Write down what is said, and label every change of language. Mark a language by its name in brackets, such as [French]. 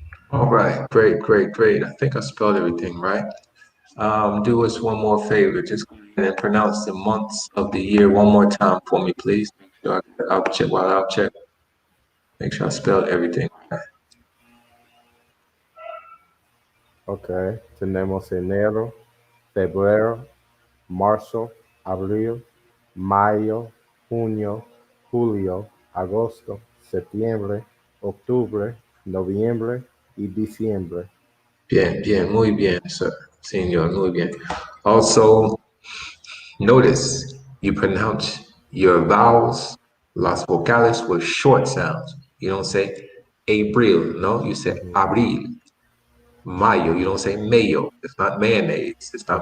[English] All right, great, great, great. I think I spelled everything right. Do us one more favor. Just go ahead and pronounce the months of the year one more time for me, please. Make sure I'll check while I'll check. Make sure I spelled everything right. [Spanish] Ok, tenemos enero, febrero, marzo, abril, mayo, junio, julio, agosto, septiembre, octubre, noviembre y diciembre. Bien, bien, muy bien, sir. Señor, muy bien. [English] Also, notice you pronounce your vowels, [Spanish] las vocales, [English] with short sounds. You don't say April, no, you say Ujú, abril. Mayo, you don't say mayo. It's not mayonnaise. It's not